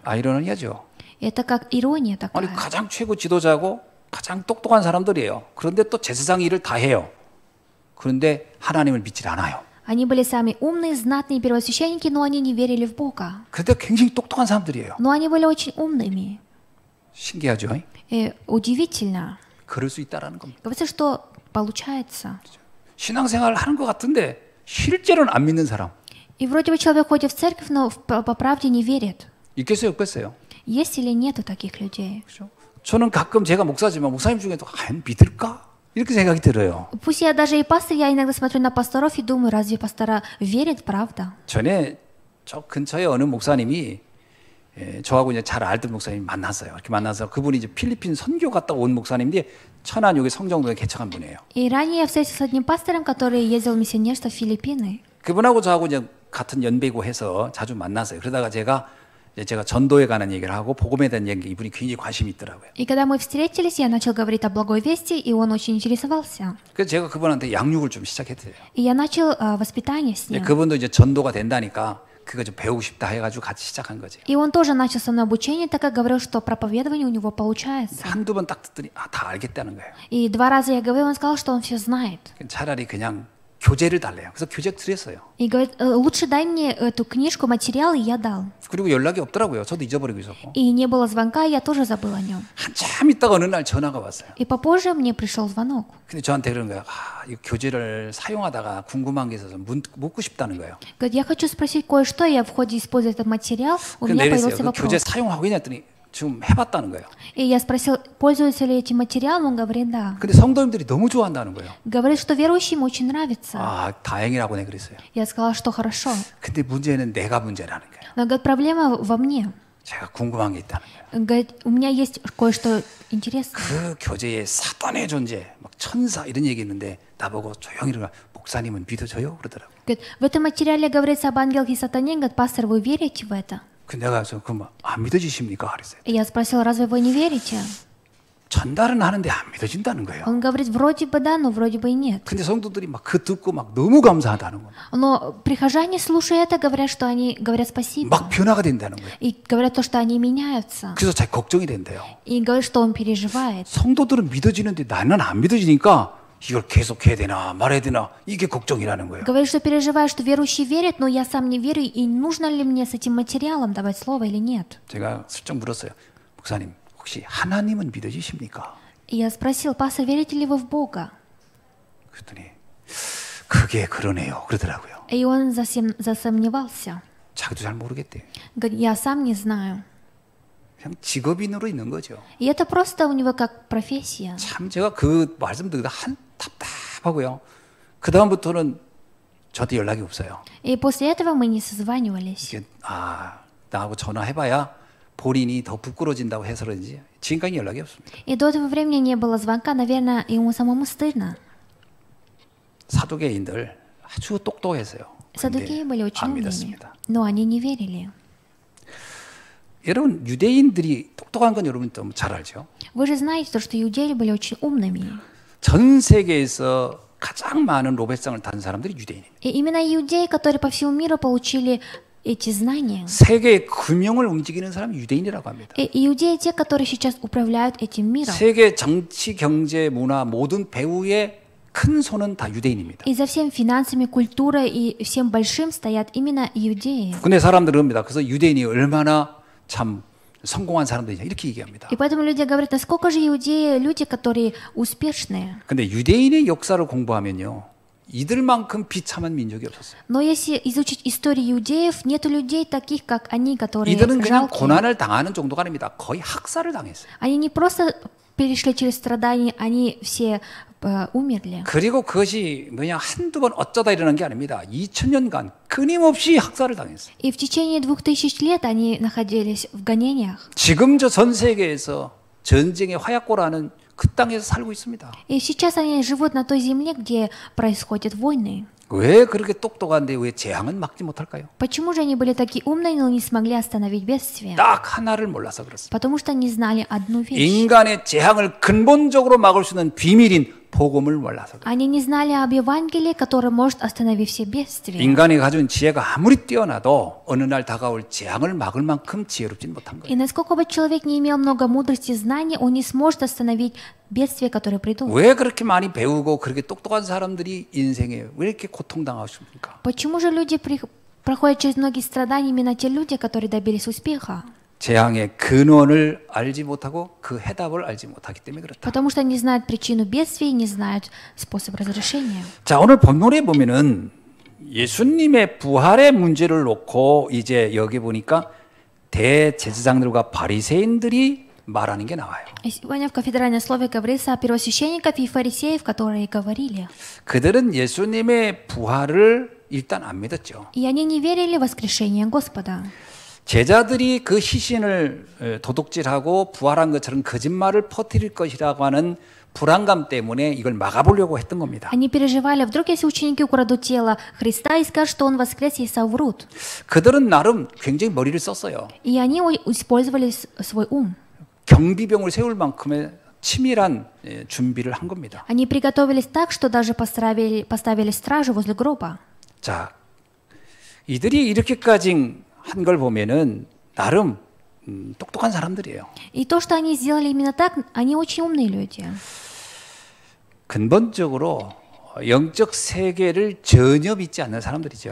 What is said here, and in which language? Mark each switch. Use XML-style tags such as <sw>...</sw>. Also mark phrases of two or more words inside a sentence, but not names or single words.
<ko>아이러니하죠.</ko> <ru>Это как ирония 아니 такая.</ru> <ko>가장 최고 지도자고 가장 똑똑한 사람들이에요. 그런데 또 제사장 일을 다 해요. 그런데 하나님을 믿질 않아요.</ko> <ru>Они были самые умные, знатные первосвященники, но они не верили в Бога.</ru> <ko>그런데 굉장히 똑똑한 사람들이에요.</ko> <ru>Но они были очень умными.</ru> <ko>신기하죠?</ko> <ru>И удивительно.</ru> <ko>그럴 수 있다라는 겁니다.</ko> <ru>Говорится, что получается.</ru> <ko>신앙생활을 하는 것 같은데 실제로는 안 믿는 사람</ko> <ru>И вроде бы человек ходит в церковь, но по правде не верит.</ru> <ko>있겠어요, 없겠어요?</ko> <ru>Есть или нету таких людей?</ru> <ko>그렇죠? 저는 가끔 제가 목사지만 목사님 중에도 믿을까? 이렇게 생각이 들어요.</ko> <ru>Пусть я даже и пастор, я иногда смотрю на пасторов и думаю, разве пастора верят, правда?</ru> <ko>전에 저 근처에 어느 목사님이 예, 저하고 이제 잘 알던 목사님 만났어요. 이렇게 만나서 그분이 이제 필리핀 선교 갔다 온 목사님인데 천안 여기 성정동에 개척한 분이에요.</ko> <ru>И ранее я встретился с одним пастором, который ездил в миссионерство в Филиппины.</ru> <ko>그분하고 저하고 이제 같은 연배고 해서 자주 만났어요. 그러다가 제가 전도에 관한 얘기를 하고 복음에 대한 얘기 이분이 굉장히 관심이 있더라고요.</ko> <ru>И когда мы встретились, я начал говорить о благой вести, и он очень интересовался.</ru> <ko>그래서 제가 그분한테 양육을 좀 시작했어요.</ko> <ru>И я начал воспитание с ним.</ru> <ko>그분도 이제 전도가 된다니까 그거 좀 배우고 싶다 해가지고 같이 시작한 거지.</ko> <ru>И он тоже начал со мной обучение, так как говорил, что проповедование у него получается.</ru> <ko>한두 번 딱 듣더니 다 알겠다는 거예요.</ko> <ru>И 2 раза я говорил, он сказал, что он все знает.</ru> <ko>차라리 그냥 교재를 달래요. 그래서 교재 드렸어요.</ko> <ru>И говорит, лучше дай мне эту книжку, материал, и я дал.</ru> <ko>그리고 연락이 없더라고요. 저도 잊어버리고 있었고.</ko> <ru>И не было звонка, и я тоже забыл о нем.</ru> <ko>한참 있다가 어느 날 전화가 왔어요.</ko> <ru>И попозже мне пришел звонок.</ru> <ko>근데 저한테 그런 거예요. 이 교재를 사용하다가 궁금한 게 있어서 묻고 싶다는 거예요.</ko> <ru>Говорит, я хочу спросить кое-что, я в ходе используя этот материал, у меня появился</ru> <ko>그 교재 вопрос. 사용하고 있냐 했더니 지금 해봤다는 거예요.</ko> <ru>И я спросил, пользуется ли этим материалом, он говорит, да.</ru> <ko>근데 성도님들이 너무 좋아한다는 거예요.</ko> <ru>Говорит, что верующим очень нравится.</ru> <ko>아, 다행이라고 내가 그랬어요.</ko> <ru>Я сказала, что хорошо.</ru> <ko>근데 문제는 내가 문제라는 거예요.</ko> <ru>Но, говорит, проблема во мне.</ru> <ko>제가 궁금한 게 있다는 거예요.</ko> <ru>Говорит, у меня есть кое-что интересное.</ru> <ko>그 교재에 사단의 존재, 막 천사 이런 얘기 있는데 나보고 조용히 이러라. 목사님은 믿어져요? 그러더라고요.</ko> <ru>Говорит, в этом материале говорится об ангелах и сатане. Говорит, пастор, вы верите в это?</ru> <ko>그 내가 그럼 안 믿어지십니까? 그랬어요.</ko> <ru>И я спросила, разве вы не верите?</ru> <ko>전달은 하는데 안 믿어진다는 거예요.</ko> <ru>Он говорит, вроде бы да, но вроде бы и нет.</ru> <ko>근데 성도들이 막 그 듣고 막 너무 감사하다는 거예요.</ko> <ru>Но прихожане, слушая это, говорят, что они говорят спасибо.</ru> <ko>막 변화가 된다는 거예요.</ko> <ru>И говорят то, что они меняются.</ru> <ko>그래서 자기 걱정이 된대요.</ko> <ru>И говорят, что он переживает.</ru> <ko>성도들은 믿어지는데 나는 안 믿어지니까 이걸 계속 해야 되나 말해야 되나 이게 걱정이라는 거예요.</ko> <ru>Говорит, что переживает, что верующие верят, но я сам не верю, и нужно ли мне с этим материалом давать слово или нет.</ru> <ko>제가 슬쩍 물었어요. 목사님, 혹시 하나님은 믿어지십니까?</ko> <ru>И я спросил, пастор, верите ли вы в Бога?</ru> <ko>그랬더니 그게 그러네요. 그러더라고요.</ko> <ru>И он засомневался.</ru> <ko>자기도 잘 모르겠대요.</ko> <ru>Говорит, я сам не знаю.</ru> <ko>그냥 직업인으로 있는 거죠.</ko> <ru>И это просто у него как профессия.</ru> <ko>참 제가 그 말씀 듣다 답답하고요. 그 다음부터는 저한테 연락이 없어요.</ko> <ru>И после этого мы не созванивались.</ru> <ko>이게 나하고 전화해봐야 본인이 더 부끄러진다고 해서 그런지 지금까지 연락이 없습니다.</ko> <ru>И до этого времени не было звонка, наверное, ему самому стыдно.</ru> <ko>사두개인들 아주 똑똑했어요.</ko> <ru>Саддукеи были очень 안 умными, 믿었습니다. но они не верили.</ru> <ko>여러분 유대인들이 똑똑한 건 여러분 좀 잘 알죠.</ko> <ru>Вы же знаете, то, что иудеи были очень умными.</ru> <ko>전 세계에서 가장 많은 노벨상을 탄 사람들이 유대인입니다.</ko> <ru>И именно иудеи, которые по всему миру получили эти знания.</ru> <ko>세계 금융을 움직이는 사람이 유대인이라고 합니다.</ko> <ru>И иудеи те, которые сейчас управляют этим миром.</ru> <ko>세계 정치, 경제, 문화 모든 배후의 큰 손은 다 유대인입니다.</ko> <ru>И за всем финансами, культурой и всем большим стоят именно иудеи.</ru> <ko>근데 사람들은 합니다. 그래서 유대인이 얼마나 참 성공한 사람들이냐 이렇게 얘기합니다.</ko> <ru>И поэтому люди говорят, насколько же иудеи люди, которые успешные.</ru> <ko>근데 유대인의 역사를 공부하면요. 이들만큼 비참한 민족이 없었어요.</ko> <ru>Но если изучить историю иудеев, нет людей таких, как они, которые</ru> <ko>이들은 그냥 жалкие. 고난을 당하는 정도가 아닙니다. 거의 학살을 당했어요.</ko> <ru>Они не просто перешли через страдания, они все умерли.</ru> <ko>그리고 그것이 뭐냐 한두 번 어쩌다 일어난 게 아닙니다. 2000년간 끊임없이 학살을 당했어요.</ko> <ru>И в течение 2000 лет они находились в гонениях.</ru> <ko>지금 저 전 세계에서 전쟁의 화약고라는 그 땅에서 살고 있습니다.</ko> <ru>И сейчас они живут на той земле, где происходят войны.</ru> <ko>왜 그렇게 똑똑한데 왜 재앙은 막지 못할까요?</ko> <ru>Почему же они были такие умные, но не смогли остановить бедствие?</ru> <ko>딱 하나를 몰라서 그렇습니다.</ko> <ru>Потому что они знали одну вещь.</ru> <ko>인간의 재앙을 근본적으로 막을 수 있는 비밀인 복음을 몰라서 그래요.</ko> <ru>Они не знали об Евангелии, которое может остановить все бедствия.</ru> <ko>인간이 가진 지혜가 아무리 뛰어나도 어느 날 다가올 재앙을 막을 만큼 지혜롭진 못한 И 거예요.</ko> <ru>насколько бы человек не имел много мудрости и знаний, он не сможет остановить бедствия, которые придут.</ru> <ko>왜 그렇게 많이 배우고 그렇게 똑똑한 사람들이 인생에 왜 이렇게 고통당하십니까?</ko> <ru>Почему же люди проходят через многие страдания, именно те люди, которые добились успеха?</ru> <ko>재앙의 근원을 알지 못하고 그 해답을 알지 못하기 때문에 그렇다.</ko> <ru>Потому что они знают причину бедствия и не знают способ разрешения.</ru> <ko>자, 오늘 본문에 보면은 예수님의 부활의 문제를 놓고 이제 여기 보니까 대제사장들과 바리새인들이 말하는 게 나와요.</ko> <ru>И сегодня в кафедральном слове говорится о первосвященниках и фарисеев, которые говорили.</ru> <ko>그들은 예수님의 부활을 일단 안 믿었죠.</ko> <ru>И они не верили в воскрешение Господа.</ru> <ko>제자들이 그 시신을 도둑질하고 부활한 것처럼 거짓말을 퍼뜨릴 것이라고 하는 불안감 때문에 이걸 막아보려고 했던 겁니다.</ko> <ru>Они переживали, вдруг если ученики украдут тело Христа и скажут, что Он воскрес, и соврут.</ru> <ko>그들은 나름 굉장히 머리를 썼어요.</ko> <ru>И они использовали свой ум.</ru> <ko>경비병을 세울 만큼의 치밀한 준비를 한 겁니다.</ko> <ru>Они приготовились так, что даже поставили стражу возле гроба.</ru> <ko>자, 이들이 이렇게까지 한 걸 보면은 나름 똑똑한 사람들이에요.</ko> <ru>И то, что они сделали именно так, они очень умные люди.</ru> <ko>근본적으로 영적 세계를 전혀 믿지 않는 사람들이죠.</ko>